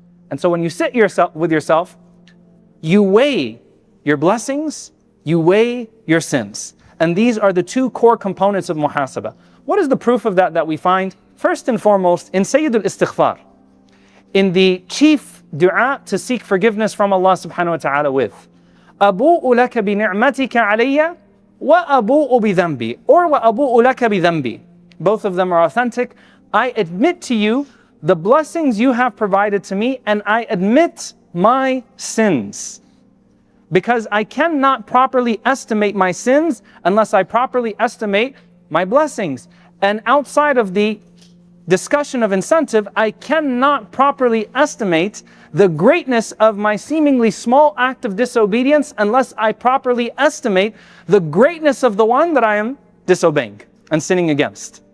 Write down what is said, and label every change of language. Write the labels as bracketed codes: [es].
[en] And so when you sit with yourself, you weigh your blessings, you weigh your sins. And these are the 2 core components of muhasabah. What is the proof of that we find? First and foremost, in Sayyid al-Istighfar, in the chief dua to seek forgiveness from Allah subhanahu wa ta'ala with. [ar] أبوء لك بنعمتك علي وأبوء بذنبي, or وأبوء لك بذنبي. [en] Both of them are authentic. I admit to you the blessings you have provided to me, and I admit my sins. Because I cannot properly estimate my sins unless I properly estimate my blessings. And outside of the discussion of incentive, I cannot properly estimate the greatness of my seemingly small act of disobedience unless I properly estimate the greatness of the one that I am disobeying and sinning against.